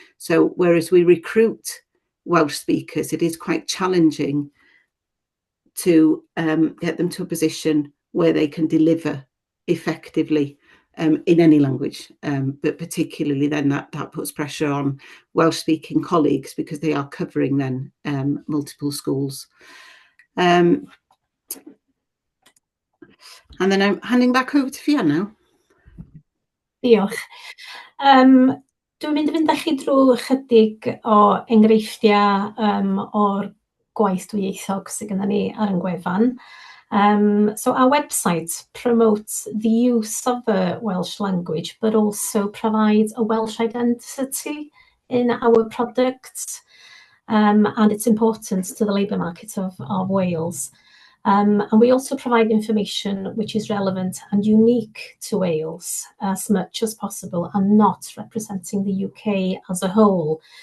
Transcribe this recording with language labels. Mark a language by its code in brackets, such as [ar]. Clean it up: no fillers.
[en] So whereas we recruit Welsh speakers, it is quite challenging to get them to a position where they can deliver effectively in any language, but particularly then that puts pressure on Welsh speaking colleagues because they are covering then multiple schools. And then I'm handing back over to Fiona now. [cy] Diolch. Dwi'n mynd i fynd â chi drwy chydig o enghreifftiau o'r gwaith dwyieithog sydd gyda ni ar yn gwefan. [en] So our website promotes the use of the Welsh language, but also provides a Welsh identity in our products. and its importance to the labour market of Wales. And we also provide information which is relevant and unique to Wales as much as possible, and not representing the UK as a whole.